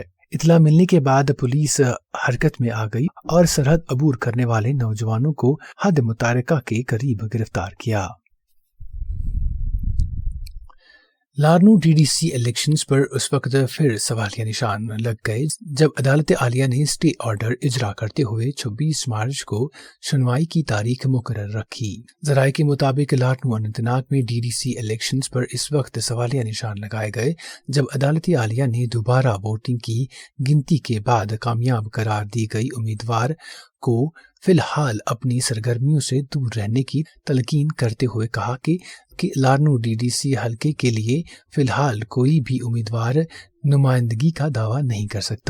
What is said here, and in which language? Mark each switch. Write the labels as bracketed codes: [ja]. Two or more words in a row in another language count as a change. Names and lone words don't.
[ur] اطلاع ملنے کے بعد پولیس حرکت میں آ گئی اور سرحد عبور کرنے والے نوجوانوں کو حد متحرکہ کے قریب گرفتار کیا۔ لارنو DDC الیکشنز پر اس وقت پھر سوالیہ نشان لگ گئے جب عدالت عالیہ نے [en] stay order [ur] اجرا کرتے ہوئے 26 مارچ کو سنوائی کی تاریخ مقرر رکھی۔ ذرائع کے مطابق لارنو اننت ناگ میں DDC الیکشنز پر اس وقت سوالیہ نشان لگائے گئے جب عدالت عالیہ نے دوبارہ ووٹنگ کی گنتی کے بعد کامیاب قرار دی گئی امیدوار کو فی الحال اپنی سرگرمیوں سے دور رہنے کی تلقین کرتے ہوئے کہا کہ لارنو DDC حلقے کے لیے فی الحال کوئی بھی امیدوار نمائندگی کا دعویٰ نہیں کر سکتا۔